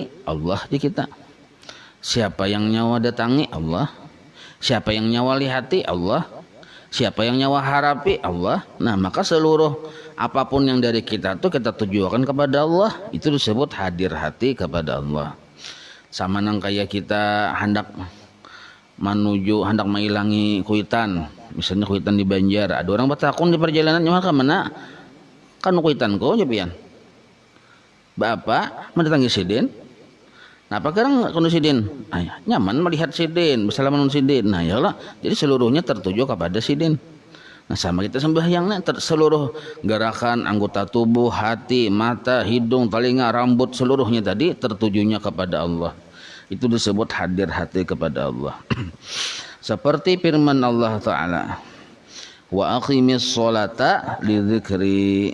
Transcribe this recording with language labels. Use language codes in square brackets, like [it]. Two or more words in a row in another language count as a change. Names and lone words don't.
[bjn] Allah di kita. Siapa yang nyawa datangi? Allah. Siapa yang nyawa lihati? Allah. Siapa yang nyawa harapi? Allah. [id] Nah, maka seluruh apapun yang dari kita tuh kita tujukan kepada Allah, itu disebut hadir hati kepada Allah. [bjn] Sama nang kayak kita hendak menghilangi kuitan, misalnya kuitan di Banjar, ada orang batakun di perjalanan nyawa ke mana? Kan kuitan ko aja pian. Bapa mendatangi sidin. Nah, apa sekarang kalau sidin? Nyaman melihat sidin, bersalaman sidin. Nah, ya Allah. [id] Jadi seluruhnya tertuju kepada sidin. Nah, sama kita sembahyangnya seluruh gerakan anggota tubuh, hati, mata, hidung, telinga, rambut seluruhnya tadi tertujunya kepada Allah. Itu disebut hadir hati kepada Allah. Seperti firman Allah Ta'ala, [ar] وأقم الصلاة لذكري.